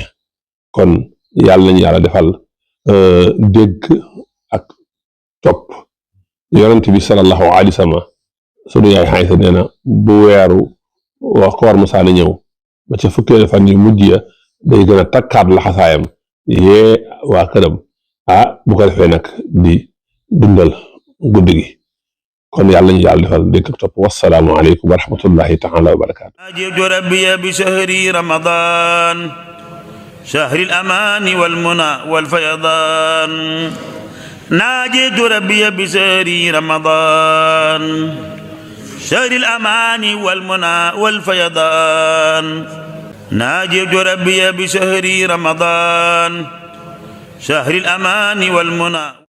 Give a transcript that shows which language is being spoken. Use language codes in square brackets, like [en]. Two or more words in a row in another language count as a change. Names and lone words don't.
[wo] kon yàlla nañu yàlla defal dégg ak topp yonent bi [ar] صلى الله عليه وسلم [wo] sunu yaay Aysa nee na bu weeru wa koor musaana ñëw ba ca fukkeelu fan yu mujj ya day gën a takkaat laxasaayam yee waa këram bu ko defee nag di dundal guddi gi kon yàlla ñu yàlla defal dégg ak topp [ar] والسلام عليكم ورحمة الله تعالى وبركاته. ناجيت ربي بشهر رمضان شهر الأمان والمنى والفيضان ناجيت ربي بشهر رمضان شهر الأمان والمنى والفيضان ناجيت ربي بشهر رمضان شهر الأمان والمنى